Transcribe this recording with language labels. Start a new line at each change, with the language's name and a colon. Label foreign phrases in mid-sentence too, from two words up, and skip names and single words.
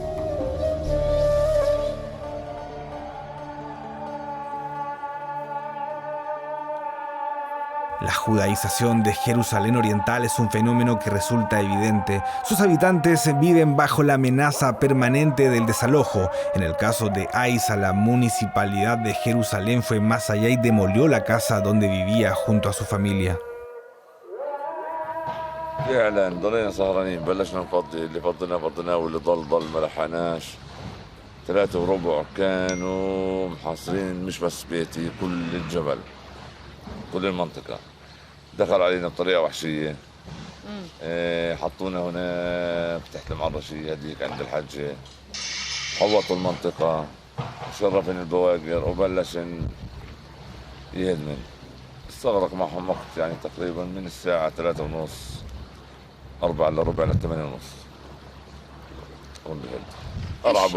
Spanish: La judaización de Jerusalén Oriental es un fenómeno que resulta evidente. Sus habitantes viven bajo la amenaza permanente del desalojo. En el caso de Aiza, la municipalidad de Jerusalén fue más allá y demolió la casa donde vivía junto a su familia.
Arabic: فعلا ضلينا سهرانين بلشنا نفضي اللي فضينا واللي ضل ما لحقناش 3:15 كانوا محاصرين مش بس بيتي كل الجبل كل المنطقة دخل علينا بطريقة وحشية حطونا هناك تحت المعرشية هديك عند الحجة حوطوا المنطقة شرفن البواقر وبلشن يهدمن استغرق معهم وقت يعني تقريبا من الساعة 3:30 4 إلا ربع ل 8:30 والبهد أرعبوا